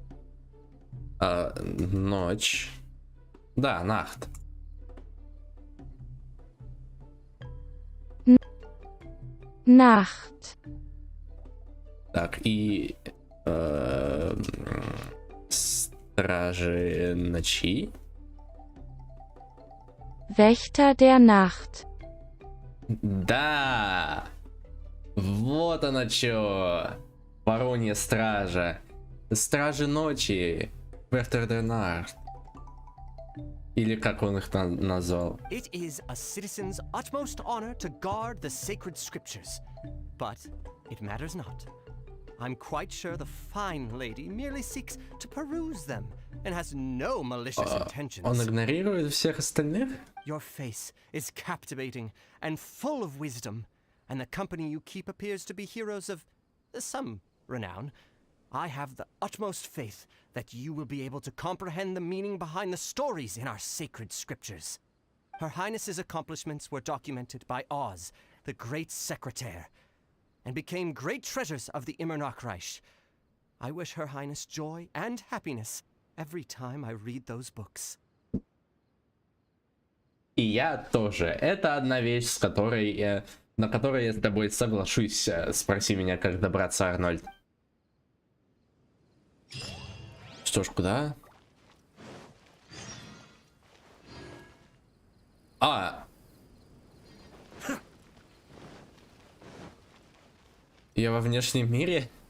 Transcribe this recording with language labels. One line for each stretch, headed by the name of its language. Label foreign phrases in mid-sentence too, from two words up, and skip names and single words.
Russian: ночь. Да,
German: Nacht. Nacht.
Russian: Так, и... Стражи ночи.
German: Wächter der Nacht.
Russian: Да! Вот оно чё! Воронья стража. Стражи ночи.
German: Wächter der Nacht.
Russian: Или как он их назвал?
English: It is a citizen's utmost honor to guard the sacred scriptures. But it matters not. I'm quite sure the fine lady merely seeks to peruse them and has no malicious intentions.
Russian: Он игнорирует всех остальных?
English: Your face is captivating and full of wisdom, and the company you keep appears to be heroes of some renown. I have the utmost faith that you will be able to comprehend the meaning behind the stories in our sacred scriptures. Her Highness's accomplishments were documented by Oz the great secretary, and became great treasures of the Immernachtreich. I wish Her Highness joy and happiness every time I read those books.
Russian: И я тоже. Это одна вещь, с которой, на которой я с тобой соглашусь. Спроси меня, как добраться, Арнольд. Что ж, куда? Я во внешнем мире?